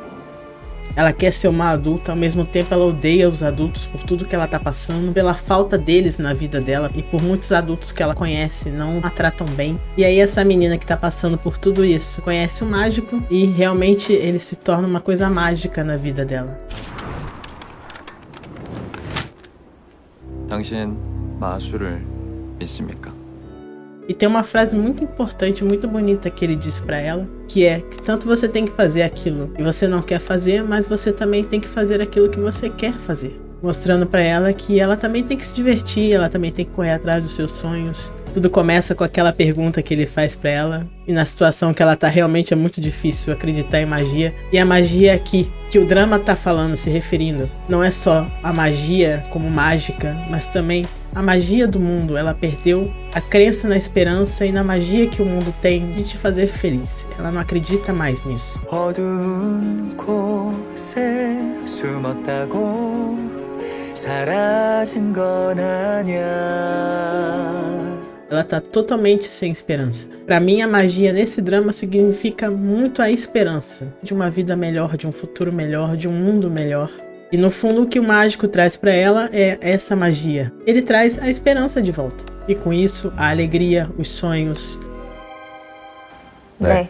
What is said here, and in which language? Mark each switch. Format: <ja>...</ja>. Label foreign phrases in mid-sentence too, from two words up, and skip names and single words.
<pt>Ela quer ser uma adulta, ao mesmo tempo ela odeia os adultos por tudo que ela tá passando, pela falta deles na vida dela e por muitos adultos que ela conhece não a tratam bem. E aí essa menina que tá passando por tudo isso conhece o mágico e realmente ele se torna uma coisa mágica na vida dela.</pt> <ko>당신 마술을 믿습니까?</ko> <pt>E tem uma frase muito importante, muito bonita que ele diz pra ela, que é que tanto você tem que fazer aquilo que você não quer fazer, mas você também tem que fazer aquilo que você quer fazer. Mostrando pra ela que ela também tem que se divertir, ela também tem que correr atrás dos seus sonhos. Tudo começa com aquela pergunta que ele faz pra ela, e na situação que ela tá realmente é muito difícil acreditar em magia. E a magia aqui, que o drama tá falando, se referindo, não é só a magia como mágica, mas também a magia do mundo. Ela perdeu a crença na esperança e na magia que o mundo tem de te fazer feliz. Ela não acredita mais nisso.</pt> <ko>어두운 곳에 숨었다고 사라진 건 아냐.</ko> <pt>Ela tá totalmente sem esperança. Pra mim, a magia nesse drama significa muito a esperança de uma vida melhor, de um futuro melhor, de um mundo melhor. E no fundo, o que o mágico traz pra ela é essa magia. Ele traz a esperança de volta. E com isso, a alegria, os sonhos.</pt>